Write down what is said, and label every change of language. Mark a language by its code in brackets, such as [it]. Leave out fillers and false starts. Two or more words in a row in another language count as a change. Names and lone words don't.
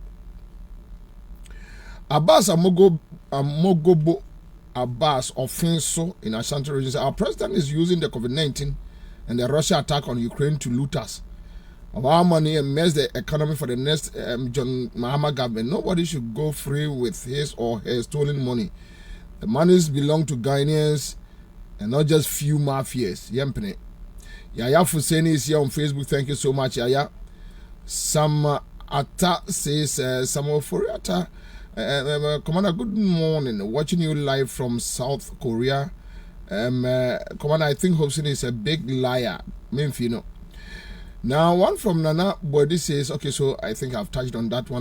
[en] Abbas Amogobo Abbas Offenso in Ashanti region said, our president is using the COVID-19 and the Russia attack on Ukraine to loot us of our money and mess the economy for the next John Mahama government. Nobody should go free with his or her stolen money. The monies belong to Ghanaians and not just few mafias. Yempene. Yaya Fuseni is here on Facebook. Thank you so much, Yaya. Sam Atta says, Samuel Furiata, Commander, good morning. Watching you live from South Korea. Commander, I think Hobson is a big liar. Memphino. Now, one from Nana Body says, okay, so I think I've touched on that one.